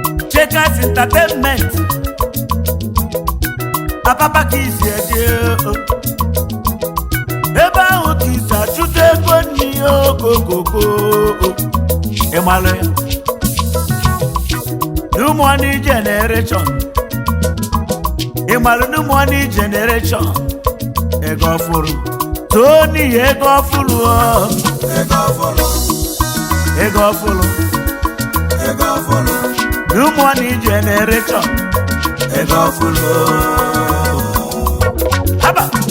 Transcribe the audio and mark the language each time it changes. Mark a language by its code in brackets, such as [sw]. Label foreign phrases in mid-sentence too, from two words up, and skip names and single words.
[ig] Checkers Entertainment. Apapa ka isi eje, o. Ebe ahụ ka isi achụta ego nni ya okokoko. Ị malụ ya? [en] New money generation. [ig] Ị malụ [en] new money generation? [ig] Ego ọfụrụ. Tony, ego ọfụrụ o. Ego ọfụrụ. Ego ọfụrụ. Ego ọfụrụ. [en] New money generation. [ig] Ego ọfụrụ. Haba!